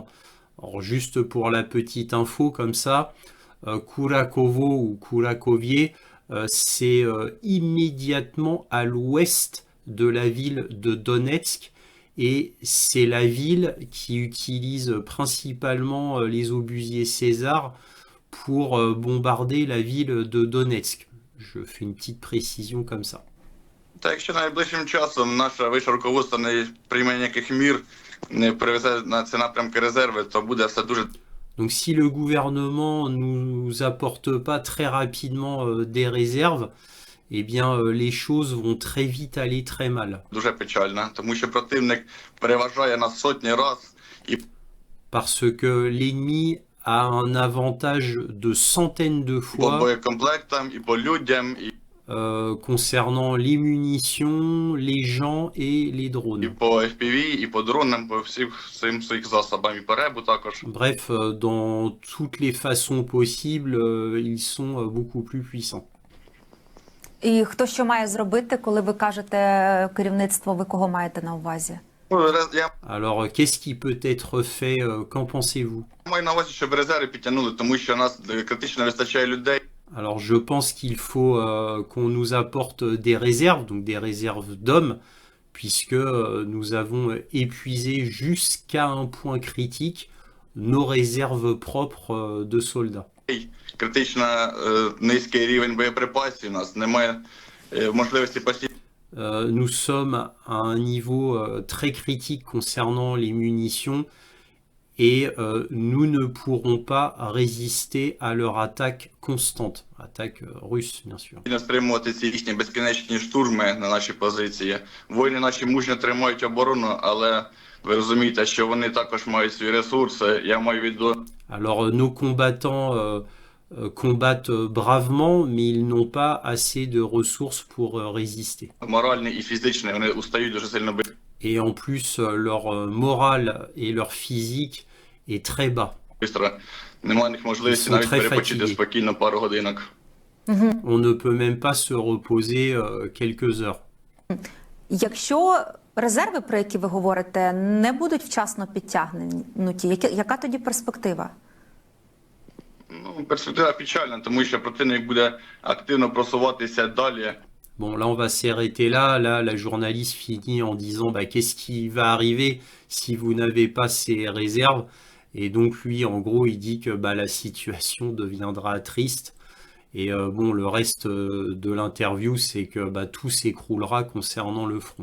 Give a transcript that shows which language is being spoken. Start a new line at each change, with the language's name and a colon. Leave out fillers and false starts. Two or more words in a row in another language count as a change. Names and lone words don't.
French: Alors juste pour la petite info comme ça, Kurakovo ou Kurakovie, c'est immédiatement à l'ouest de la ville de Donetsk et c'est la ville qui utilise principalement les obusiers César pour bombarder la ville de Donetsk. Je fais une petite précision comme ça.
Ukrainian: Та якщо найближчим часом наше вище руководство не прийме ніяких мір, не привезе на ці напрямки резерви, то буде все дуже
French: Donc si le gouvernement nous apporte pas très rapidement des réserves, eh bien les choses vont très vite aller très mal.
Ukrainian: дуже печально, тому що противник переважає нас сотні раз і
French: Parce que l'ennemi a un avantage de centaines de
Ukrainian: по
French: fois
Ukrainian: боєкомплектам, і по людям, і
French: concernant les munitions, les gens et les drones.
Ukrainian: по FPV, і по дронам, по всім своїх засобам, і по ребу також.
French: Bref, dans toutes les façons possibles, ils sont beaucoup plus puissants.
Ukrainian: І хто що має зробити, коли ви кажете керівництво, ви кого маєте на увазі? Я
French: Alors, qu'est-ce qui peut être fait Qu'en pensez-vous
Ukrainian: маю на увазі, щоб резерви підтягнули, тому що у нас критично вистачає людей.
French: Alors, je pense qu'il faut qu'on nous apporte des réserves, donc des réserves d'hommes, puisque nous avons épuisé jusqu'à un point critique nos réserves propres de soldats.
Ukrainian: Критично низький рівень боєприпасів у нас, немає можливості постійно
French: Nous sommes à un niveau très critique concernant les munitions et nous ne pourrons pas résister à leur attaque constante, attaque russe bien sûr.
Ukrainian: стримувати ці їхні безкінечні штурми на наші позиції. Воїни наші мужньо тримають оборону, але ви розумієте, що вони також мають свої ресурси. Я маю відео.
French: Alors nos combattants combattent bravement, mais ils n'ont pas assez de ressources pour résister.
Ukrainian: Моральний і фізичний, вони устають дуже сильно
French: Et en plus, leur morale et leur physique est très bas.
Ukrainian: швидко. Немає в них можливості
French: Ils sont
Ukrainian: навіть
French: très
Ukrainian: перепочити
French: fatigués.
Ukrainian: спокійно пару годинок.
French: On ne peut même pas se reposer quelques heures.
Ukrainian: Якщо резерви, про які ви говорите, не будуть вчасно підтягнуті, яка тоді перспектива? Ну, перспектива печальна, тому що противник буде активно просуватися далі.
French: Bon, là, on va s'arrêter là. Là, la journaliste finit en disant bah, qu'est-ce qui va arriver si vous n'avez pas ces réserves. Et donc, lui, en gros, il dit que bah, la situation deviendra triste. Et bon, le reste de l'interview, c'est que bah, tout s'écroulera concernant le front.